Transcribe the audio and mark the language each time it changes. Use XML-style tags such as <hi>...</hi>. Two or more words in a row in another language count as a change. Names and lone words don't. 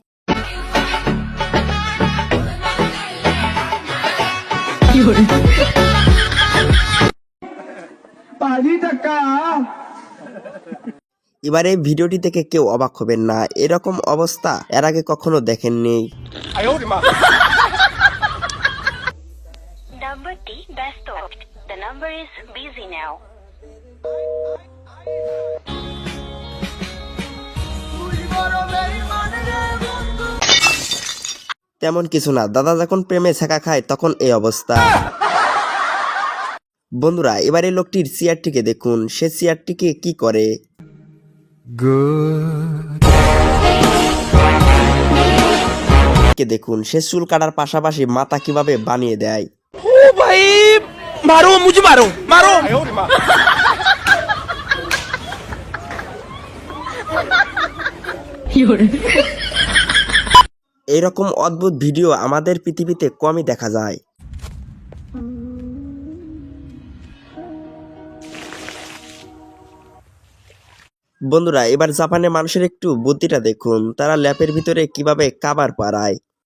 <bn>এবারে ভিডিওটি দেখে কেউ অবাক হবেন না, এরকম অবস্থা এর আগে কখনো দেখেননি। নাম্বারটি ব্যস্ত।</bn> <en>The number is busy now.</en> <bn>তেমন কিছু না, দাদা যখন প্রেমে ছেঁকা খায় তখন এই অবস্থা। বন্ধুরা এবারে লোকটির চেয়ারটিকে দেখুন, সে চেয়ারটিকে কি করে। দেখুন সে চুল কাটার পাশাপাশি মাথা কিভাবে বানিয়ে দেয়।</bn> <hi>ओ भाई मारो मुझे मारो मारो।</hi> <bn>এইরকম অদ্ভুত ভিডিও আমাদের পৃথিবীতে কমই দেখা যায়। বন্ধুরা এবার জাপানের মানুষের একটু বুদ্ধিটা দেখুন, তারা ল্যাপের ভিতরে কিভাবে কাবার পাড়ায়।</bn>